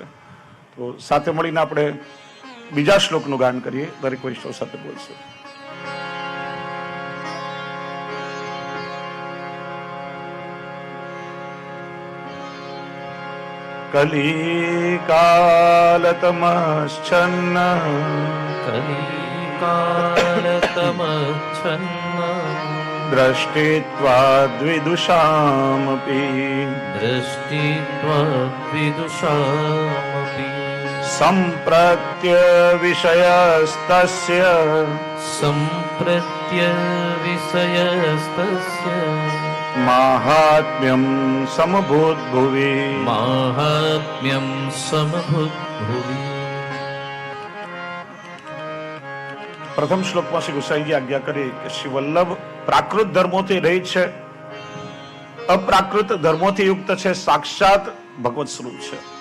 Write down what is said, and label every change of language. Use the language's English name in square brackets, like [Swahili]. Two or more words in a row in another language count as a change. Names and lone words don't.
[Gujarati] તો સાથે મળીને આપણે બીજા શ્લોકનું ગાન કરીએ. દરેક વૈષ્ણવ સાથે બોલશે. કલિકાલતમશ્ચન્ન [Sanskrit] दृष्टित्वाद्विदुषामपि सम्प्रत्य विषयस्तस्य माहात्म्यं समभूद्भुवि [Gujarati] પ્રથમ શ્લોકમાં શ્રી ગુસાઈજી આજ્ઞા કરી કે શ્રી વલ્લભ પ્રાકૃત ધર્મોથી રહિત છે, અપ્રાકૃત ધર્મોથી યુક્ત છે, સાક્ષાત ભગવત સ્વરૂપ છે.